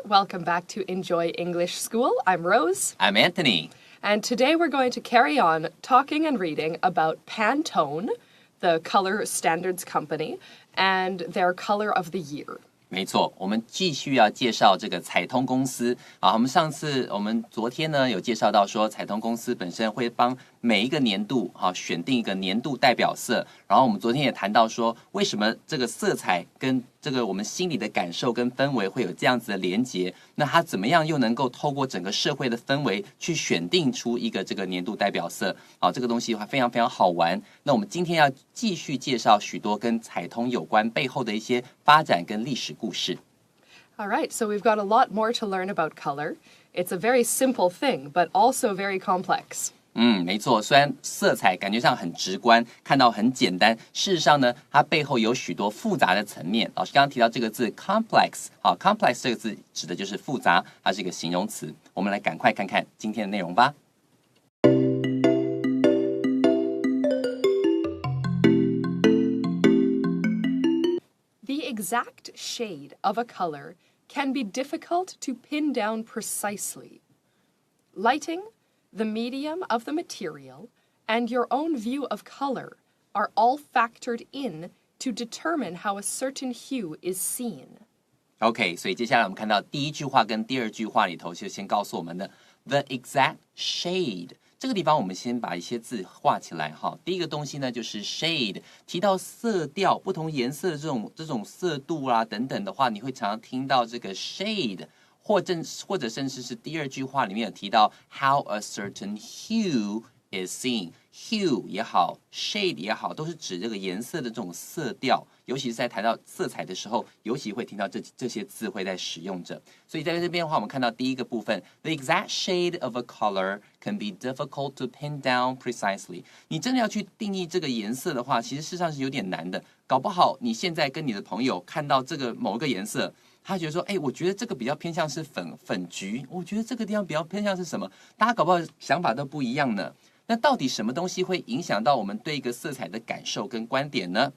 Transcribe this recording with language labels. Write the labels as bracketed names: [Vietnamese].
[English] Welcome back to Enjoy English School. I'm Rose. I'm Anthony. And today we're going to carry on talking and reading about Pantone, the color standards company, and their color of the year. [Chinese] 没错，我们继续要介绍这个彩通公司啊。我们昨天呢有介绍到说，彩通公司本身会帮每一个年度选定一个年度代表色。然后我们昨天也谈到说，为什么这个色彩跟这个我们心里的感受跟氛围会有这样子的连结？那它怎么样又能够透过整个社会的氛围去选定出一个这个年度代表色？这个东西的话非常非常好玩。那我们今天要继续介绍许多跟彩通有关背后的一些发展跟历史故事。 [English] All right, so we've got a lot more to learn about color. It's a very simple thing, but also very complex. [Chinese] 没错，虽然色彩感觉上很直观，看到很简单，事实上呢，它背后有许多复杂的层面。老师刚刚提到这个字 complex， complex 这个字指的就是复杂，它是一个形容词。我们来赶快看看今天的内容吧。 [English] The exact shade of a color can be difficult to pin down precisely. Lighting, the medium of the material, and your own view of color are all factored in to determine how a certain hue is seen. OK， [Chinese] 所以接下来我们看到第一句话跟第二句话里头，就先告诉我们的 [English] the exact shade。 [Chinese] 这个地方我们先把一些字画起来哈。第一个东西呢就是 shade， 提到色调，不同颜色的这种色度啊等等的话，你会常常听到这个 shade， 或者甚至是第二句话里面有提到 [English] how a certain hue is seen。 [Chinese] hue 也好 shade 也好，都是指这个颜色的这种色调，尤其是在谈到色彩的时候，尤其会听到这些字汇在使用着。所以在这边的话，我们看到第一个部分 [English] the exact shade of a color can be difficult to pin down precisely。 [Chinese] 你真的要去定义这个颜色的话，其实事实上是有点难的。搞不好你现在跟你的朋友看到这个某一个颜色，他觉得说，我觉得这个比较偏向是粉橘，我觉得这个地方比较偏向是什么？大家搞不好想法都不一样呢。那到底什么东西会影响到我们对一个色彩的感受跟观点呢？